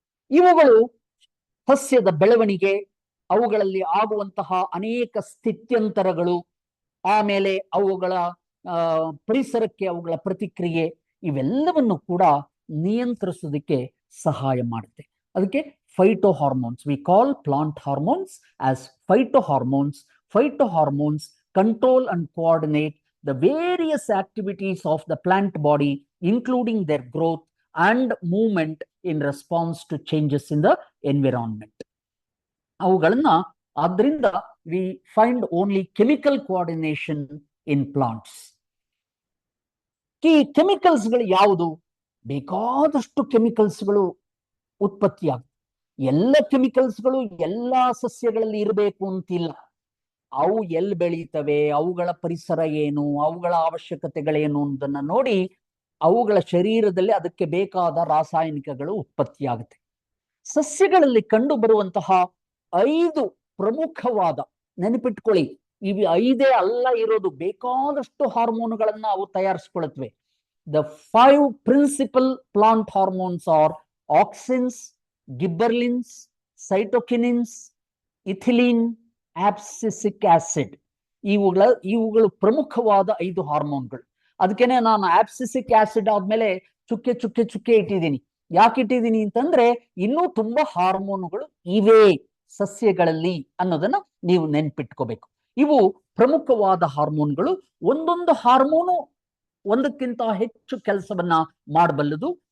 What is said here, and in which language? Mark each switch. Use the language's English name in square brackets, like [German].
[Kannada] ಇವುಗಳು ಸಸ್ಯದ ಬೆಳವಣಿಗೆ, ಅವುಗಳಲ್ಲಿ ಆಗುವಂತಹ ಅನೇಕ ಸ್ಥಿತ್ಯಂತರಗಳು, ಆಮೇಲೆ ಅವುಗಳ ಪರಿಸರಕ್ಕೆ ಅವುಗಳ ಪ್ರತಿಕ್ರಿಯೆ, ಇವೆಲ್ಲವನ್ನು ಕೂಡ ನಿಯಂತ್ರಿಸೋದಕ್ಕೆ ಸಹಾಯ ಮಾಡುತ್ತೆ. ಅದಕ್ಕೆ [English] Phyto hormones. We call plant hormones as phyto hormones. Phyto hormones control and coordinate the various activities of the plant body, including their growth and movement in response to changes in the environment. [Kannada] ಅವುಗಳನ್ನ ಆದ್ರಿಂದ [English] we find only chemical coordination in plants. [Kannada] ಈ ಕೆಮಿಕಲ್ಸ್ಗಳು ಯಾವುದು? ಬೇಕಾದಷ್ಟು ಕೆಮಿಕಲ್ಸ್ಗಳು ಉತ್ಪತ್ತಿಯಾಗ. ಎಲ್ಲ ಕೆಮಿಕಲ್ಸ್ಗಳು ಎಲ್ಲಾ ಸಸ್ಯಗಳಲ್ಲಿ ಇರಬೇಕು ಅಂತಿಲ್ಲ. ಅವು ಎಲ್ಲಿ ಬೆಳೀತವೆ, ಅವುಗಳ ಪರಿಸರ ಏನು, ಅವುಗಳ ಅವಶ್ಯಕತೆಗಳೇನು ಅನ್ನೋದನ್ನ ನೋಡಿ ಅವುಗಳ ಶರೀರದಲ್ಲಿ ಅದಕ್ಕೆ ಬೇಕಾದ ರಾಸಾಯನಿಕಗಳು ಉತ್ಪತ್ತಿಯಾಗುತ್ತೆ. ಸಸ್ಯಗಳಲ್ಲಿ ಕಂಡು ಬರುವಂತಹ 5 ಪ್ರಮುಖವಾದ, ನೆನಪಿಟ್ಕೊಳ್ಳಿ, ಇವು 5 ಅಲ್ಲ ಇರೋದು, ಬೇಕಾದಷ್ಟು ಹಾರ್ಮೋನ್ಗಳನ್ನ ಅವು ತಯಾರಿಸ್ಕೊಳ್ತವೆ. [English] The 5 principal plant hormones are auxins, gibberellins, cytokinins, ethylene, abscisic acid. [Kannada] ಇವುಗಳು ಪ್ರಮುಖವಾದ 5 ಹಾರ್ಮೋನ್ಗಳು. ಅದಕ್ಕೇನೆ ನಾನು ಆಬ್ಸಿಸಿಕ್ ಆಸಿಡ್ ಆದ್ಮೇಲೆ ಚುಕ್ಕೆ ಚುಕ್ಕೆ ಚುಕ್ಕೆ ಇಟ್ಟಿದ್ದೀನಿ. ಯಾಕೆ ಇಟ್ಟಿದ್ದೀನಿ ಅಂತಂದ್ರೆ ಇನ್ನೂ ತುಂಬಾ ಹಾರ್ಮೋನ್ಗಳು ಇವೆ ಸಸ್ಯಗಳಲ್ಲಿ ಅನ್ನೋದನ್ನ ನೀವು ನೆನ್ಪಿಟ್ಕೋಬೇಕು. ಇವು ಪ್ರಮುಖವಾದ ಹಾರ್ಮೋನ್ಗಳು. ಒಂದೊಂದು ಹಾರ್ಮೋನು ಒಂದಕ್ಕಿಂತ ಹೆಚ್ಚು ಕೆಲಸವನ್ನ ಮಾಡಬಲ್ಲದು.